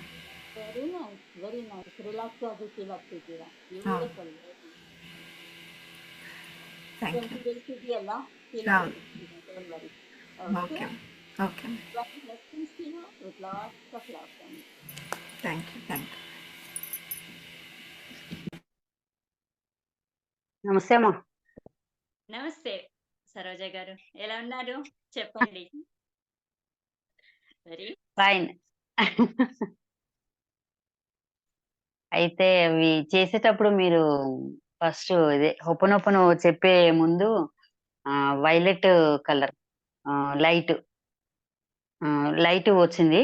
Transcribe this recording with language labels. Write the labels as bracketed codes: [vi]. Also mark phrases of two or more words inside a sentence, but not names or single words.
[en] very nice. [kn] ರಿಲ್ಯಾಕ್ಸ್ ಆಗಿ ಫೀಲ್ ಆಗ್ತಿದ್ದೀರಾ? [en] thank you. [kn] ಇದೆಯಲ್ಲ, [en] okay okay. thank you. [te] నమస్తే అమ్మా. నమస్తే సరోజ గారు, ఎలా ఉన్నారు చెప్పండి. వెరీ ఫైన్. అయితే అవి చేసేటప్పుడు మీరు ఫస్ట్ ఇదే హొపనొపను చెప్పే ముందు [en] violet color light [te] వచ్చింది.